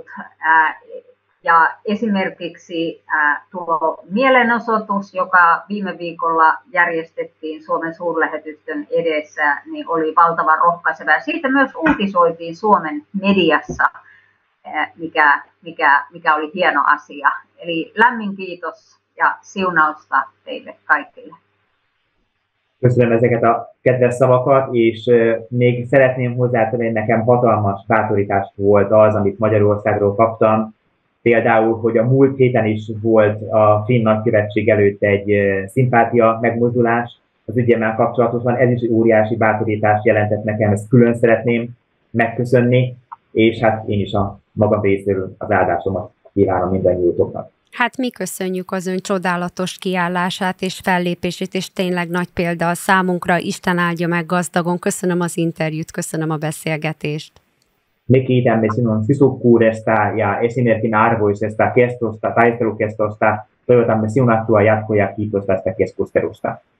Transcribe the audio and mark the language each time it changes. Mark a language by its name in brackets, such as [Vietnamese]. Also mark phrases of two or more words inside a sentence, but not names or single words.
[Finnish] Ja esimerkiksi tuo mielenosoitus, joka viime viikolla järjestettiin Suomen suurlähetystön edessä, niin oli valtavan rohkaiseva. Ja siitä myös uutisoitiin Suomen mediassa, mikä oli hieno asia. Eli lämmin kiitos ja siunausta teille kaikille. [Hungarian] Köszönöm ezeket a kedves szavakat, és még szeretném hozzátenni, hogy nekem hatalmas bátorítást volt az, amit Magyarországról kaptam. Például, hogy a múlt héten is volt a Finn Nagykövetség előtt egy szimpátia megmozdulás az ügyemmel kapcsolatosan. Ez is óriási bátorítást jelentett nekem, ezt külön szeretném megköszönni, és hát én is a magam részéről az áldásomat kívánom mindannyiótoknak. Hát mi köszönjük az ön csodálatos kiállását és fellépését, és tényleg nagy példa a számunkra. Isten áldja meg gazdagon. Köszönöm az interjút, köszönöm a beszélgetést. [Finnish] Me kiitämme sinun sisukkuudesta ja esimerkin arvoisesta kestosta, taistelukestosta. Toivotamme siunattua jatkoa ja kiitos tästä keskustelusta.